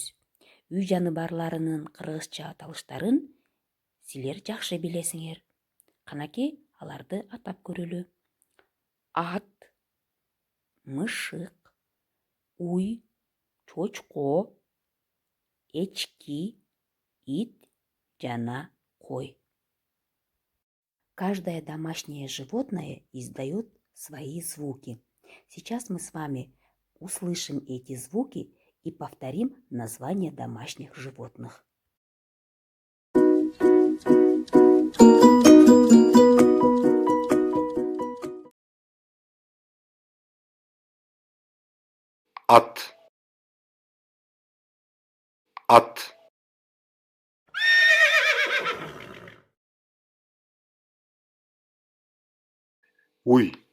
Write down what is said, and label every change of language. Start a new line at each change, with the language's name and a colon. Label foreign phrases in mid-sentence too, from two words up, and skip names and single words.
Kyrgyz: Үй жаныбарларынын кыргызча аталыштарын силер жакшы билесиңер. Канаки аларды атап көрөлү. Ат, мышык, уй, чочко, эчки, ит жана кой.
Russian: Каждое домашнее животное издает свои звуки. Сейчас мы с вами услышим эти звуки и повторим название домашних животных.
Kyrgyz: Ат. Ат. Уй.